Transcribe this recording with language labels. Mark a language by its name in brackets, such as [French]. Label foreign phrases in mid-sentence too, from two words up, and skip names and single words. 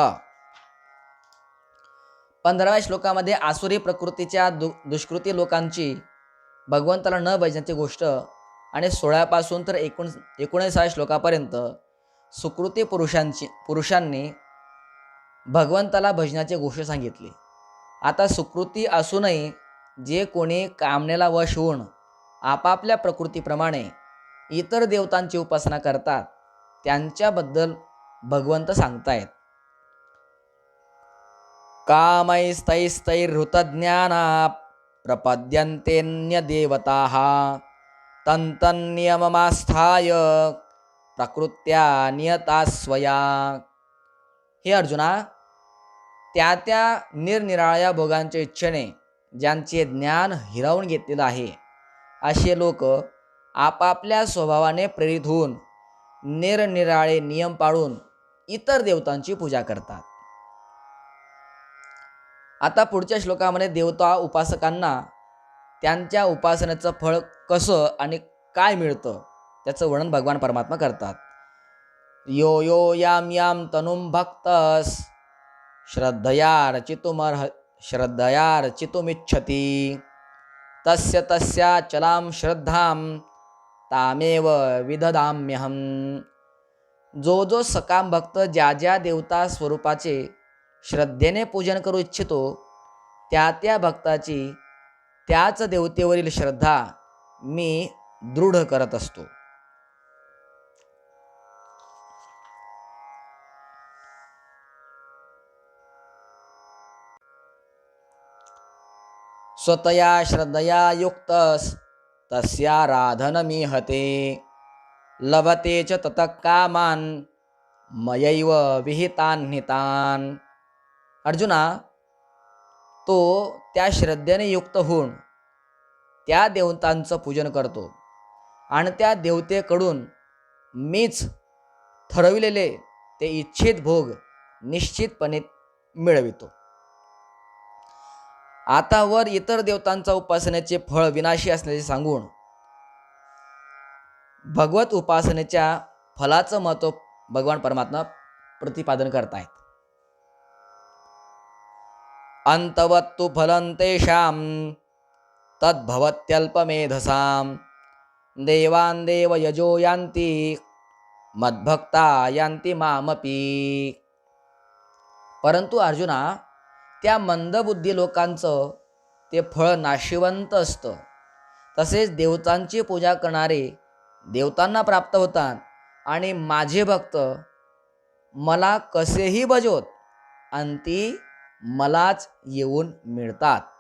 [Marathi] 15व्या श्लोकामध्ये आसुरी प्रकृतीच्या दुष्कृती लोकांची भगवंताला न भजण्याची गोष्ट आणि 16 पासून तर 19व्या श्लोकापर्यंत सुकृती पुरुषांनी भगवंताला भजनाची गोष्ट सांगितली. आता सुकृती असूनही जे कोणी कामनेला वश होऊन आपापल्या प्रकृतीप्रमाणे इतर देवतांची उपासना करतात त्यांच्याबद्दल भगवंत सांगतायत. [Sanskrit] कामैस्तैस्तैर्हृतज्ञाना प्रपद्यन्तेन्य देवताः तन्तन्नियममास्थाय प्रकृत्या नियता स्वया. [Marathi] हे अर्जुना, त्या निरनिराळ्या भोगांच्या इच्छेने ज्यांचे ज्ञान हिरावून घेतलेलं आहे असे लोक आपापल्या स्वभावाने प्रेरित होऊन निरनिराळे नियम पाळून इतर देवतांची पूजा करतात. आता पुढच्या श्लोकामध्ये देवता उपासकांना त्यांच्या उपासनेचं फळ कसं आणि काय मिळतं त्याचं वर्णन भगवान परमात्मा करतात. [Sanskrit] यो यो याम याम तनुम भक्तस श्रद्धया रचितुमिच्छति तस्य तस्याचलां श्रद्धां तामेव विदधाम्यहम. [Marathi] जो सकाम भक्त ज्या देवता स्वरूपाचे श्रद्धेने पूजन करू इच्छितो त्या भक्ताची त्याच देवतेवरील श्रद्धा मी दृढ करत असतो. [Sanskrit] स्वतया श्रद्धया युक्तस तस्याराधनमीहते लभते च ततः कामान् मयैव विहितान्हितान्. [Marathi] अर्जुना, तो त्या श्रद्धेने युक्त होऊन त्या देवतांचं पूजन करतो आणि त्या देवतेकडून मीच ठरविलेले ते इच्छित भोग निश्चितपणे मिळवितो. आता वर इतर देवतांचा उपासनेचे फळ विनाशी असल्याचे सांगून भगवत उपासनेच्या फलाचं महत्त्व भगवान परमात्मा प्रतिपादन करतायत. [Sanskrit] अंतवत्तु फलं तेषां तद्भवत्यल्पमेधसां देवान् देवयजो यान्ति मद्भक्ता यान्ति मामपि. [Marathi] परंतु अर्जुना, त्या मंदबुद्धी लोकांचं ते फळ नाशिवंत असतं. तसेच देवतांची पूजा करणारे देवतांना प्राप्त होतात आणि माझे भक्त मला कसेही भजवत अंती मलाच येऊन मिळतात.